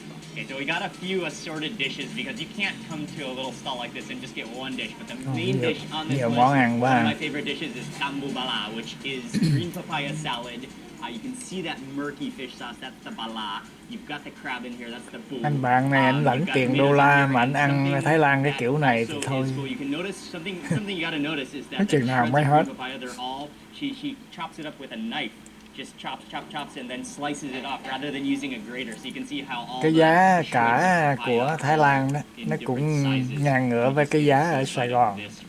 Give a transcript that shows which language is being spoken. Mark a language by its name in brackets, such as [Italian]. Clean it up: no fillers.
[English] Okay, so we got a few assorted dishes because you can't come to a little stall like this and just get one dish. But the main dish on this list, one of my favorite dishes, is tam bala, which is green papaya salad. You can see that murky fish sauce. That's the bala. You've got the crab in here. That's the bu. [Vietnamese] Anh bạn này anh lãnh tiền đô la mà anh ăn Thái Lan cái kiểu này thì thôi. [English] Something you gotta notice is that [Vietnamese] chừng nào mới hết. [English] She chops it up with a knife. Just chops and then slices it off rather than using a grater. So you can see how all [Vietnamese] cái giá cả của Thái Lan đó nó cũng ngang ngửa với cái giá ở Sài Gòn.